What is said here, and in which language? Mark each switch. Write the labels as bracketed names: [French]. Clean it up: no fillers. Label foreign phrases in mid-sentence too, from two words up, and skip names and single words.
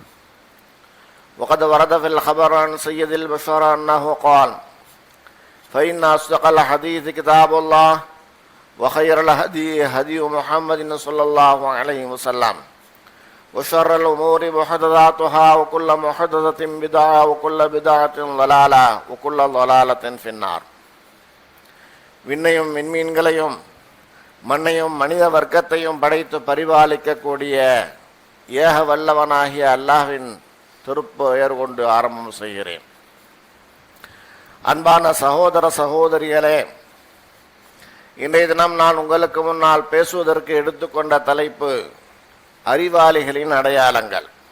[Arabic] وقد ورد في الخبر عن سيد البشر أنه قال فإن أصدق الحديث كتاب الله وخير الهدي هدي محمد صلى الله عليه وسلم وشر الأمور محدثاتها وكل محدثة بدعة وكل بدعة ضلالة وكل ضلالة في النار. [Tamil] விண்ணையும் விண்மீன்களையும் மண்ணையும் மனித வர்க்கத்தையும் படைத்து பரிபாலிக்கக்கூடிய ஏக வல்லவனாகிய அல்லாஹ்வின் திருப்பெயர் கொண்டு ஆரம்பம் செய்கிறேன். அன்பான சகோதர சகோதரிகளே, இன்றைய தினம் நான் உங்களுக்கு முன்னால் பேசுவதற்கு எடுத்துக்கொண்ட தலைப்பு அறிவாளிகளின் அடையாளங்கள்.